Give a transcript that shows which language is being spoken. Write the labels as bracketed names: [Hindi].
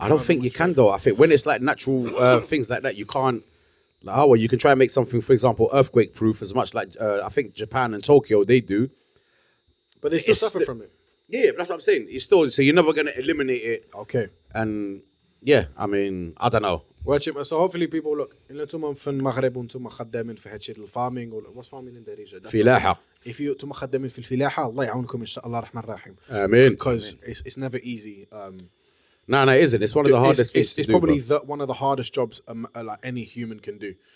[English] I don't think you can though. I think when it's like natural things like that, you can't Like, oh, well, you can try and make something, for example, earthquake-proof, as much like I think Japan and Tokyo they do. But they still suffer from it. Yeah, but that's what I'm saying. It's still so you're never gonna eliminate it. Okay. And yeah, I mean, I don't know. So hopefully people look. [Arabic] إلا أنتم في المغرب وأنتم خدامين في هالشيء الفارمing ولا [English] what's farming in Darija. [Arabic] فلاحة. [English] If you [Arabic] أنتم خدامين في الفلاحة الله يعاونكم إن شاء الله الرحمن الرحيم. [English] Amen. Because it's never easy. No, it isn't. It's one of the hardest things to It's do, probably bro. one of the hardest jobs like any human can do.